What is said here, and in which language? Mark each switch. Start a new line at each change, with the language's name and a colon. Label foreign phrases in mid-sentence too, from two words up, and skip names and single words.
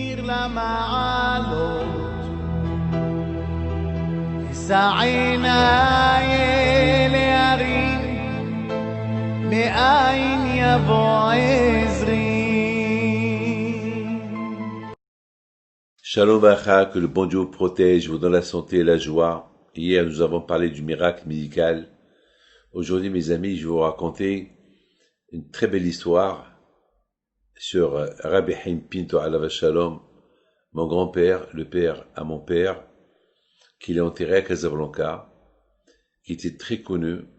Hebrew: למעלות, סעינה להרים, מאין יבוא עזרי. שלום וברכה,
French: que le bon Dieu vous protège, vous donne la santé et la joie. Hier, nous avons parlé du miracle médical. Aujourd'hui, mes amis, je vais vous raconter une très belle histoire sur Rabbi Haim Pinto
Hebrew: עליו השלום,
French: mon grand-père, le père à mon père, qu'il est enterré à Casablanca, qui était très connu.